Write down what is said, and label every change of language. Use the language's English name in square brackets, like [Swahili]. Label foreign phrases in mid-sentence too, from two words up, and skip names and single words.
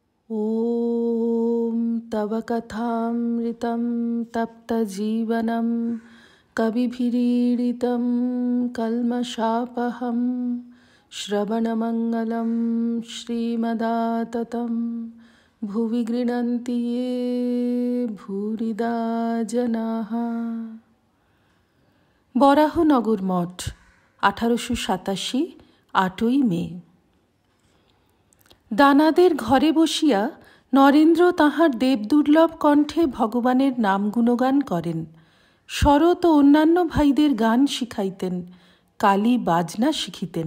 [Sanskrit] ॐ तव कथामृतं तप्तजीवनं कविभिरीडितं कल्मषापहं श्रवणमङ्गलं श्रीमदाततं भुवि गृह्णन्ति ये भूरिदा जनाः। [Bangla] বরাহনগর মঠ 1887 8ই মে। দানাদের ঘরে বসিয়া নরেন্দ্র তাঁহার দেবদুর্লভ কণ্ঠে ভগবানের নাম গুণগান করেন। শরৎ ও অন্যান্য ভাইদের গান শিখাইতেন, কালী বাজনা শিখিতেন।